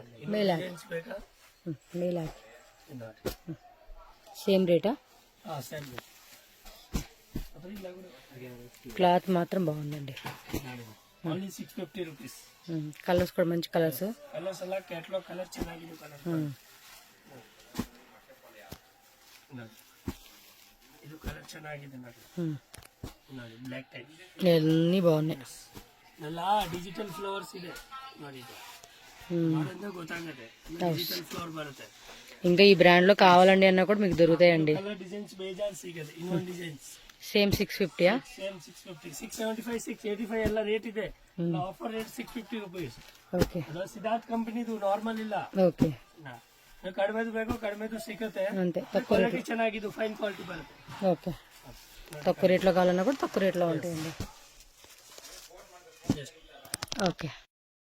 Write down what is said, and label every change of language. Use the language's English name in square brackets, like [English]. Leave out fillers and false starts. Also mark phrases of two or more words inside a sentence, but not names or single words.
[Kannada] ಮೇಲ್ ಡಿಸೈನ್ಸ್ ಬೇಕಾ ಮೇಲ್ ಹಾಕಿ ಇದು ನೋಡಿ [Telugu] సేమ్ రేటా సేమ్ క్లాత్ మాత్రం బాగుందండి [English] only 650 rupees [Telugu] కలర్స్ కూడా మంచి కలర్స్ [Kannada] ಕಲರ್ಸ್ ಎಲ್ಲ [English] catalogue colour [Kannada] ಚೆನ್ನಾಗಿದೆ ಕಲರ್ ಇದು ಕಲರ್ ಚೆನ್ನಾಗಿದೆ ನೋಡಿ ನೋಡಿ [English] black type [Telugu] అన్నీ బాగున్నాయి [Kannada] ಎಲ್ಲ [English] digital flowers [Kannada] ಇದೆ ನೋಡಿ ಇದು ನೋಡಿದ್ರೆ ಗೊತ್ತಾಗುತ್ತೆ [English] digital flower [Kannada] ಬರುತ್ತೆ [Telugu] ఇంకా ఈ బ్రాండ్ లో కావాలండి అన్నా కూడా మీకు దొరుకుతాయండి [English] colour designs [Kannada] ಬೇಜಾನ್ ಸಿಗುತ್ತೆ ಇನ್ನೊಂದು ಡಿಸೈನ್ಸ್ [Telugu] సేమ్ 650 [Kannada] ಸೇಮ್ 650 675 685 ಎಲ್ಲ ರೇಟ್ ಇದೆ [English] offer rate 650 rupees [Telugu] ఓకే [Kannada] ಅದು ಸಿದ್ಧಾರ್ಥ್ ಕಂಪನಿದು ನಾರ್ಮಲ್ ಇಲ್ಲ [Telugu] ఓకే [Kannada] ಕಡಿಮೆದು ಬೇಕು ಕಡಿಮೆದು ಸಿಗುತ್ತೆ [Telugu] అంతే [Kannada] ಕ್ವಾಲಿಟಿ ಚೆನ್ನಾಗಿದ್ದು [English] fine quality [Kannada] ಬರುತ್ತೆ [Telugu] ఓకే తక్కువ రేట్లో కావాలన్నా కూడా తక్కువ రేట్లో ఉంటాయండి ఓకే